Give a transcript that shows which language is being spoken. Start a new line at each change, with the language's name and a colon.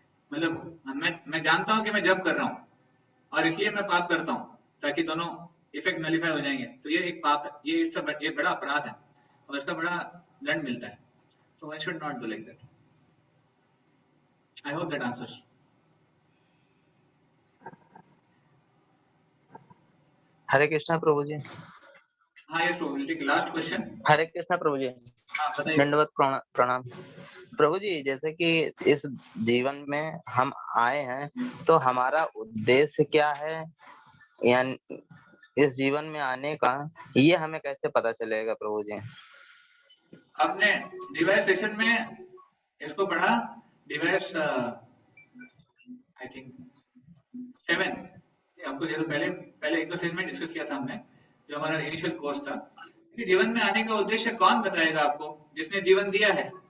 Hindi: मतलब मैं जानता हूं कि मैं जब कर रहा हूं और इसलिए मैं पाप करता हूं ताकि दोनों इफेक्ट नलिफाई हो जाएंगे, तो ये एक पाप है, ये बड़ा अपराध है और इसका बड़ा दंड मिलता है।
English: So one should not do like that. I hope that answers.
Hindi: हरे कृष्णा प्रभु जी।
English: हाँ yes bro, we'll take last question.
Hindi: हरे कृष्णा प्रभु जी। हाँ बताइए। दंडवत प्रणाम प्रभु जी। जैसे कि इस जीवन में हम आए हैं तो हमारा उद्देश्य क्या है, यानी इस जीवन में आने का ये हमें कैसे पता चलेगा प्रभु जी? आपने डिवाइस सेशन में इसको पढ़ा, डिवाइस
English: I think
Hindi: 7, आपको जो पहले एक दो सेशन में डिस्कस किया था हमने, जो हमारा इनिशियल कोर्स था कि जीवन में आने का उद्देश्य कौन बताएगा आपको, जिसने जीवन दिया है।